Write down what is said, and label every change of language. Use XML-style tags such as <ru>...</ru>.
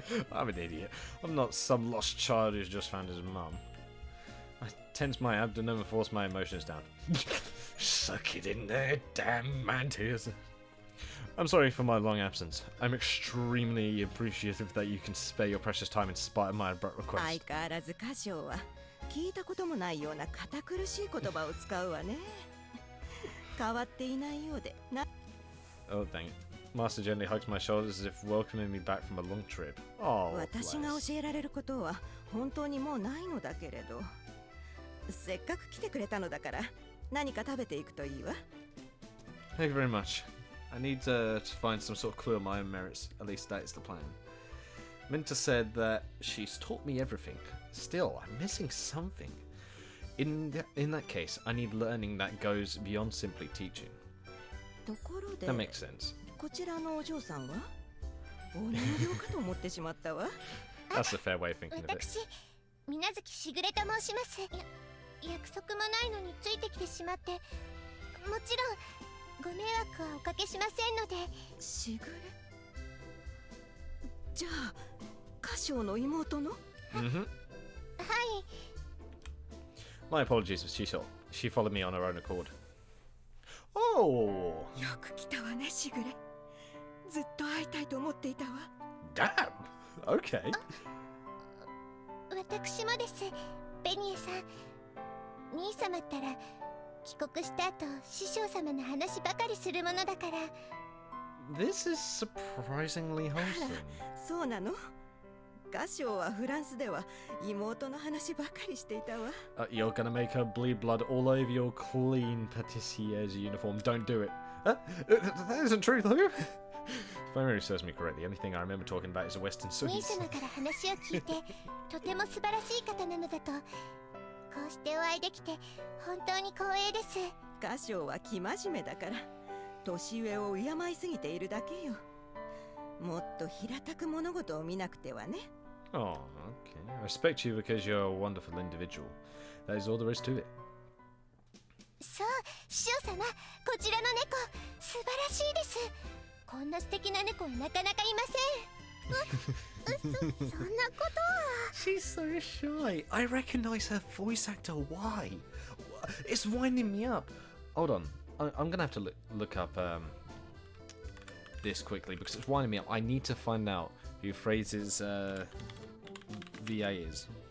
<en>I'm an idiot. I'm not some lost child who's just found his mum. I tense my abdomen and force my emotions down. Suck it in there, damn mantis. I'm sorry for my long absence. I'm extremely appreciative that you can spare your precious time in spite of my abrupt request.</en> <ja>相変わらず歌唱は聞いたこともないような堅苦しい言葉を使うわね。変わっていないようでな。</ja> <en>Oh, dang it. Master gently hugs my shoulders as if welcoming me back from a long trip. Oh,</en> <ja>私が教えられることは本当にもうないのだけれど、せっかく来てくれたのだから何か食べていくといいわ。</ja> <en>Thank you very much. I need to find some sort of clue on my own merits. At least that is the plan. Minta said that she's taught me everything. Still, I'm missing something. In that case, I need learning that goes beyond simply teaching.</en> <ja>ところで、</ja> <en>That makes sense.</en> <ja>こちらのお嬢さんはお人形かと思ってしまったわ。</ja> <en>That's a fair way of thinking of it.</en> <ja>私、水月しぐれと申します。約束もないのについてきてしまって、もちろんご迷惑はおかけしませんので。しぐれじゃあ歌唱の妹の？ Mm-hmm. はい。</ja> <en>My apologies, she followed me on her own accord. Oh!</en> <ja>よく来たわね、しぐれ。ずっと会いたいと思っていたわ。</ja> <en>Damn! Okay.</en> <ja>私もです、ベニエさん。兄様ったら帰国した後師匠様の話ばかりするものだから。</ja> <en>This is surprisingly wholesome.</en> <ja>そうなの？歌唱はフランスでは妹の話ばかりしていたわ。</ja> <en>You're gonna make her bleed blood all over your clean patissier's uniform. Don't do it. That isn't true, though. If memory serves me correctly, the only thing I remember talking about is a Western</en> <ja>兄</ja> <en>sweets.</en> <ja>様から話を聞いてとても素晴らしい方なのだと。こうしてお会いできて本当に光栄です。歌唱は生真面目だから年上を敬いすぎているだけよ。もっと平たく物事を見なくてはね。</ja> <en>Oh, okay. I respect you because you're a wonderful individual. That is all there is to it.</en> <ja>そう、師匠様、こちらの猫素晴らしいです。こんな素敵な猫はなかなかいません。そんなことは。</ja> <en>She's so shy. I recognize her voice actor. Why? It's winding me up. Hold on. I'm gonna have to look up this quickly because it's winding me up. I need to find out who Fraise's VA is.</en>